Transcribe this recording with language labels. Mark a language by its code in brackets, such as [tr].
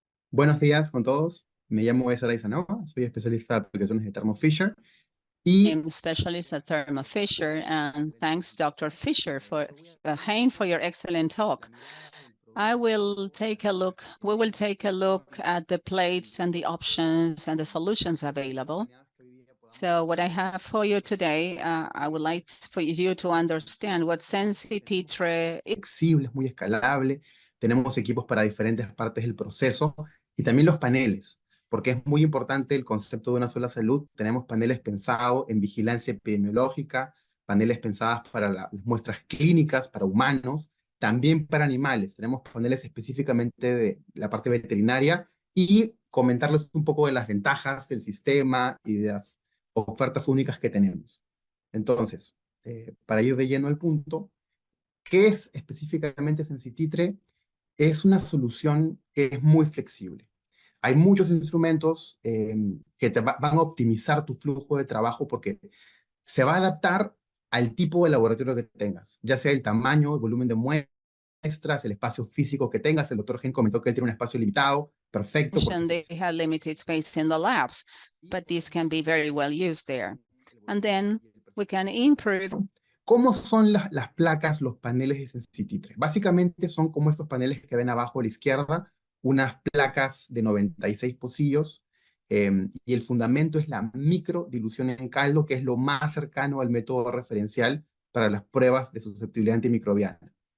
[es] Buenos días con todos. Me llamo César Senoa, soy especialista de aplicaciones de Thermo Fisher Y [en] I'm specialist at Thermo Fisher, and thanks, Dr. Fisher, Hein, for your excellent talk. We will take a look at the plates and the options and the solutions available. So what I have for you today, I would like for you to understand what Sensititre is. [es] Flexible, es muy escalable, tenemos equipos para diferentes partes del proceso y también los paneles, porque es muy importante el concepto de una sola salud. Tenemos paneles pensados en vigilancia epidemiológica, paneles pensados para las muestras clínicas, para humanos, también para animales. Tenemos paneles específicamente de la parte veterinaria y comentarles un poco de las ventajas del sistema y de las ofertas únicas que tenemos. Entonces, para ir de lleno al punto, ¿qué es específicamente Sensititre? Es una solución que es muy flexible. Hay muchos instrumentos que van a optimizar tu flujo de trabajo porque se va a adaptar al tipo de laboratorio que tengas, ya sea el tamaño, el volumen de muestras, el espacio físico que tengas. El doctor Gen comentó que él tiene un espacio limitado, perfecto. [en] They have limited space in the labs, but this can be very well used there. And then we can improve. [es] ¿Cómo son las placas, los paneles de Sensititre? Básicamente son como estos paneles que ven abajo a la izquierda, unas placas de 96 pocillos, y el fundamento es la microdilución en caldo, que es lo más cercano al método referencial para las pruebas de susceptibilidad antimicrobiana.